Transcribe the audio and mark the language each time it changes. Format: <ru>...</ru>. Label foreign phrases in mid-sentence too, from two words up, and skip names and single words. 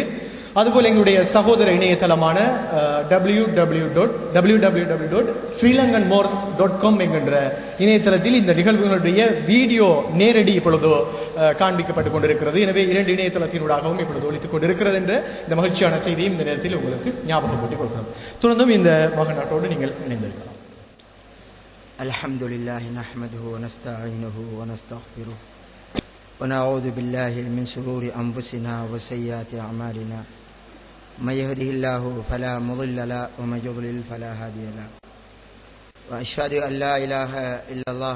<ta>அதுபோல் எங்களுடைய சகோதர இணையதளமான www.srilankanmorse.com என்கின்ற இணையதளத்தில் இந்த நிகழ்வுகளுடைய வீடியோ நேரடி இப்பொழுது காண்பிக்கப்பட்டுக் கொண்டிருக்கிறது. எனவே இரண்டு இணையதளத்தினூடாகவும் இப்பொழுது ஒலித்துக் கொண்டிருக்கிறது என்ற இந்த மகிழ்ச்சியான செய்தியும் இந்த நேரத்தில் உங்களுக்கு ஞாபகப்படுத்திக் கொள்கிறோம். தொடர்ந்தும் இந்த மகநாட்டோடு நீங்கள் இணைந்திருக்கலாம்.</ta> <ar>الحمدلله نحمده ونستعينه ونستغفره ونعوذ بالله من شرور أنفسنا وسيئات أعمالنا من يهده الله فلا مضل له ومن يضلل فلا هادي له وأشهد أن لا إله إلا الله</ar>